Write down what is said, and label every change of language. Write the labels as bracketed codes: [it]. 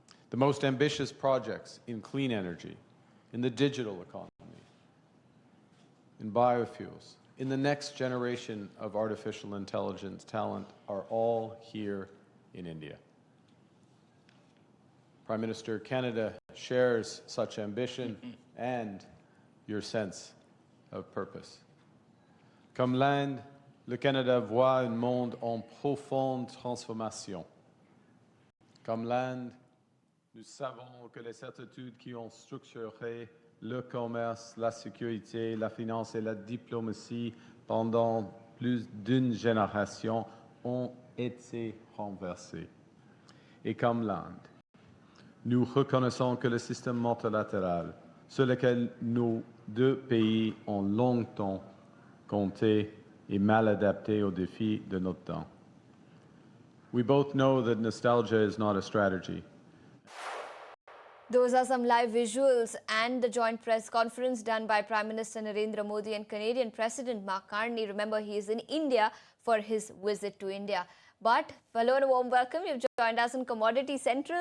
[en] The most ambitious projects in clean energy, in the digital economy, in biofuels, in the next generation of artificial intelligence talent are all here in India. Prime Minister, Canada shares such ambition and your sense of purpose. [fr] Comme l'Inde, le Canada voit un monde en profonde transformation. Comme l'Inde, nous savons que les certitudes qui ont structuré le commerce, la sécurité, la finance et la diplomatie pendant plus d'une génération ont été renversées. Et comme l'Inde, nous reconnaissons que le système multilatéral sur lequel nos deux pays ont longtemps compté est mal adapté aux défis de notre temps. [en] We both know that nostalgia is not a strategy. Those are some live visuals and the joint press conference done by Prime Minister Narendra Modi and Canadian President Mark Carney. Remember, he is in India for his visit to India. But, hello and a warm welcome. You've joined us in Commodity Central.